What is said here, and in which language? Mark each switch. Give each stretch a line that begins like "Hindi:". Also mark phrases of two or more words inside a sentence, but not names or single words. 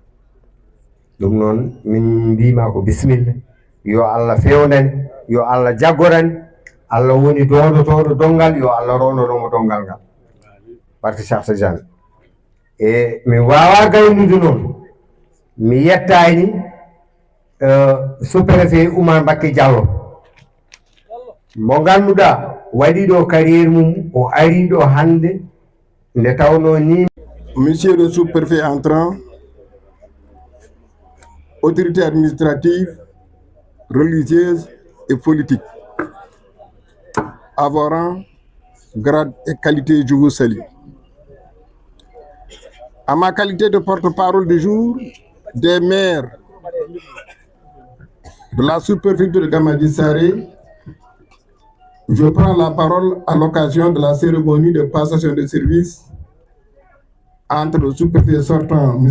Fula: ɗum noon min mbima ko bisimilla yo Allah fewnani yo Allah jaggorani Allah woni dodotoɗo dongal yo Allah rownoɗomo dongal ngal barke Cheikh Tidiane e mi wawa gaynude noon mi yettani sous-préfet Oumar Mbacké Diallo mo ganduɗa waɗi ɗo carrière mum o ari ɗo hande nde tawno ni
French: monsieur le sous-préfet entrant autorité administrative religieuse et politique à vos rangs, grade et qualité, je vous salue. À ma qualité de porte-parole du jour des maires de la sous-préfecture de Gamaji Sare, je prends la parole à l'occasion de la cérémonie de passation de service entre le sous-préfet sortant, M.